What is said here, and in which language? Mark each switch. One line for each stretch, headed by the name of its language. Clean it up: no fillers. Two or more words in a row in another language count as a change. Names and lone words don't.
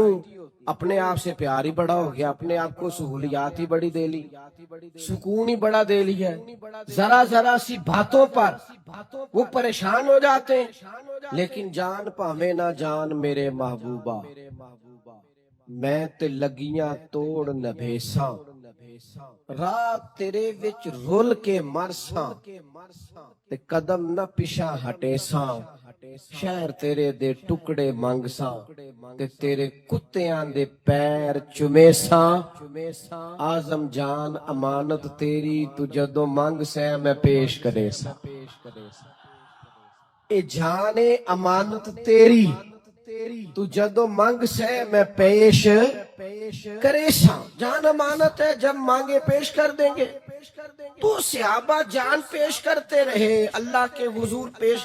Urdu: اپنے آپ سے پیار ہی بڑا ہو گیا، اپنے آپ کو سہولیات ہی بڑی دے لی، سکون ہی بڑا دے لی ہے، ذرا سی باتوں پر وہ پریشان ہو جاتے ہیں۔
Saraiki: لیکن جان پاوے نہ جان میرے محبوبہ، میں تے لگیاں توڑ نبھیساں، رات تیرے وچ رول کے مرساں، تے قدم نہ پیچھا ہٹیساں، شہر تیرے دے ٹکڑے منگساں، تے تیرے کتیاں دے پیر چمیساں، آزم جان امانت تیری، تو جدو منگ سے میں پیش کرے سا۔ اے جان امانت تیری، تو جدو منگ سے میں پیش کرے سا۔
Urdu: جان امانت ہے، جب مانگے پیش کر دیں گے۔ تو صحابہ جان پیش کرتے رہے اللہ کے حضور پیش۔